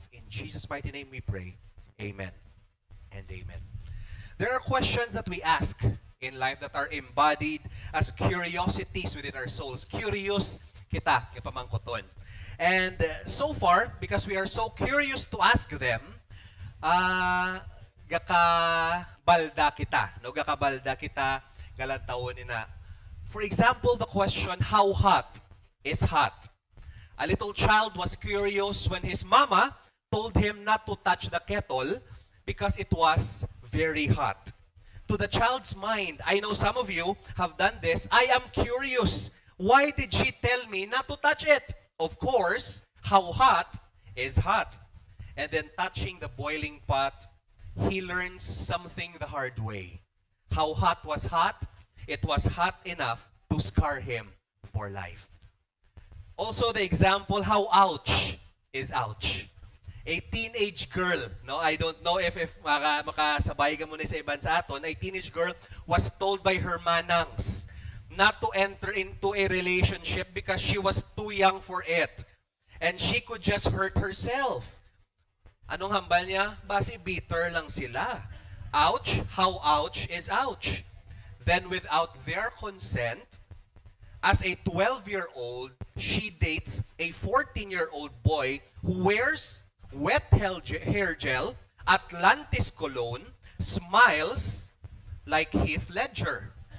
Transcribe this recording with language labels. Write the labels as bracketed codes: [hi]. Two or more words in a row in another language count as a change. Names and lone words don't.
[en] In Jesus' mighty name we pray. Amen and amen. There are questions that we ask in life that are embodied as curiosities within our souls. [hil] Curious kita, kapamangkoton. [en] And so far, because we are so curious to ask them, [hil] gakabalda kita. No, gakabalda kita galantawon ina. [en] For example, the question, how hot is hot? A little child was curious when his mama told him not to touch the kettle because it was very hot. To the child's mind, I know some of you have done this, I am curious. Why did she tell me not to touch it? Of course, how hot is hot. And then touching the boiling pot, he learns something the hard way. How hot was hot? It was hot enough to scar him for life. Also the example, how ouch is ouch. A teenage girl, no, I don't know if [hil] makasabay ka muna sa iban sa aton, [en] a teenage girl was told by her manangs not to enter into a relationship because she was too young for it. And she could just hurt herself. [hil] Anong hambal niya? Basi bitter lang sila. [en] Ouch, how ouch is ouch. Then without their consent, as a 12-year-old, she dates a 14-year-old boy who wears wet hair gel, Atlantis cologne, smiles like Heath Ledger.